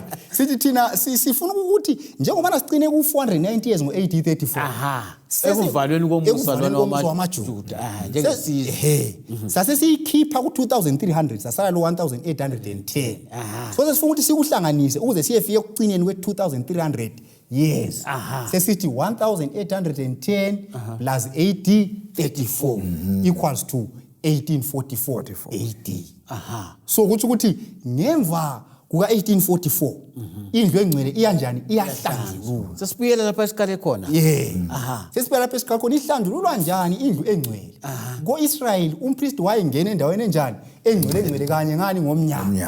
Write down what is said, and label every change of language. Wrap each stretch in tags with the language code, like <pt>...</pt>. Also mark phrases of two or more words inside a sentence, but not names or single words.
<nd>Sithi thina sifuna ukuthi njengoba sicine ku490 years ngo-AD 34. Ekuvalweni komusa lona wamaJuda njengesizwe. Sase siyikhipha ku2300 sasala lo 1810. So sesifuna ukuthi sikuhlanganise ukuze siyefike ekucineni kwe2300 years. Sesithi 1810 plus AD 34</nd> <en>equals to</en> <nd>1844 AD. So ukuthi ngemva kuka1844 indlu engcwele iyanjani iyahlanjululwa. Sesibuyela lapha esikale khona. Sesibuyela lapha esikale khona ihlanjululwa njani indlu engcwele. Ko-Israyeli umpristi wayengena endaweni enjani engcwele kanye ngani ngomnyaka.</nd>